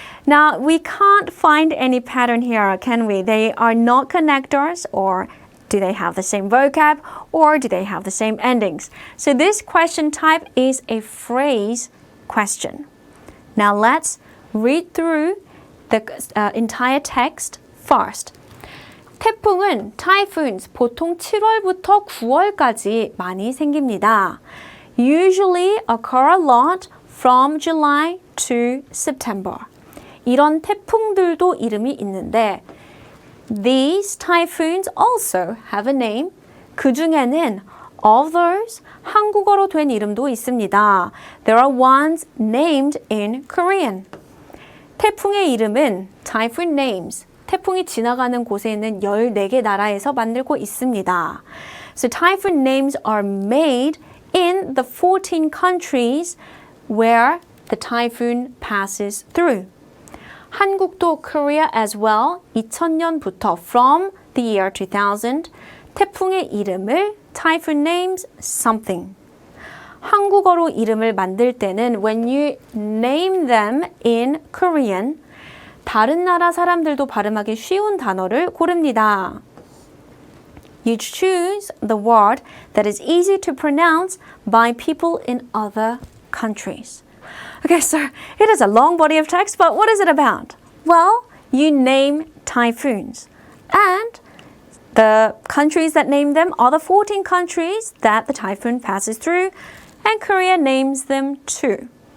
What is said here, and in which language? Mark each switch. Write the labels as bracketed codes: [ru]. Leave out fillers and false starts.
[en] Now, we can't find any pattern here, can we? They are not connectors, or do they have the same vocab, or do they have the same endings? So this question type is a phrase question. Now let's read through the entire text first. [ko] 태풍은 typhoons 보통 7월부터 9월까지 많이 생깁니다. [en] Usually occur a lot from July to September. [ko] 이런 태풍들도 이름이 있는데 [en] These typhoons also have a name. [ko] 그 중에는 [en] of those [ko] 한국어로 된 이름도 있습니다. [en] There are ones named in Korean. [ko] 태풍의 이름은 [en] typhoon names. [ko] 태풍이 지나가는 곳에 있는 14개 나라에서 만들고 있습니다. [en] So typhoon names are made in the 14 countries where the typhoon passes through. [ko] 한국도 [en] Korea as well. [ko] 2000년부터 [en] from the year 2000 [ko] 태풍의 이름을 [en] typhoon names something. [ko] 한국어로 이름을 만들 때는 [en] when you name them in Korean, [ko] 다른 나라 사람들도 발음하기 쉬운 단어를 고릅니다. [en] You choose the word that is easy to pronounce by people in other countries. Okay, so it is a long body of text, but what is it about? Well, you name typhoons. And the countries that name them are the 14 countries that the typhoon passes through, and Korea names them too.